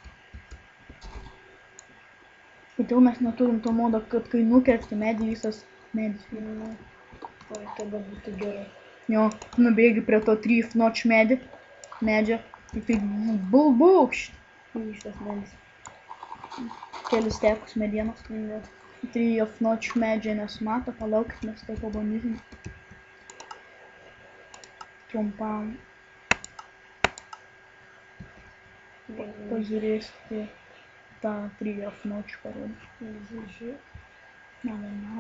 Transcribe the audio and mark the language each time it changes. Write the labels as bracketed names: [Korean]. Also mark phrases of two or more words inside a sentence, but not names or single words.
[Lithuanian] Kodėl mes neturim to modo, kad kai nukerti medį, visas medis. Oi, tada būtų gerai. Jo, nubėgi prie to Tree of Notch medžio. Ir tai bulbūkšt. Visas medis. Kelis tekus medienos. Tree of Notch medžio nesimato, palaukit, mes tai pabandysim. Trumpam. Pažiūrėsite tą Tree of Notch parodį. Mala.